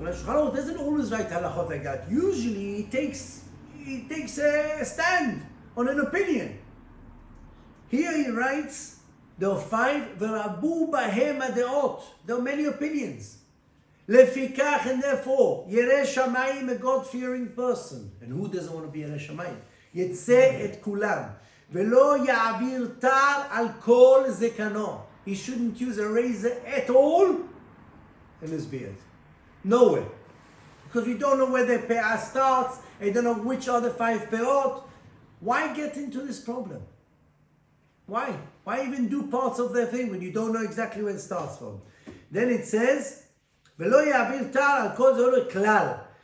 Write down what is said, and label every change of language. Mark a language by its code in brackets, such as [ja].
[en] Now Shulchan Aruch doesn't always write halachot like that. Usually he takes a stand on an opinion. Here he writes, there are 5, [he] v'rabu bahem hadeot. [en] There are many opinions. Lefikach, and therefore, Yerei Shamayim, a God-fearing person. And who doesn't want to be Yerei Shamayim? [he] יצא את כולם, ולא יעביר טל על כל זקנו. [en] He shouldn't use a razor at all in his beard. Nowhere. Because we don't know where the pe'ah starts, and we don't know which are the 5 pe'ot. Why get into this problem? Why? Why even do parts of the thing when you don't know exactly where it starts from? Then it says, [he] ולא יעביר טל על כל זקנו כלל.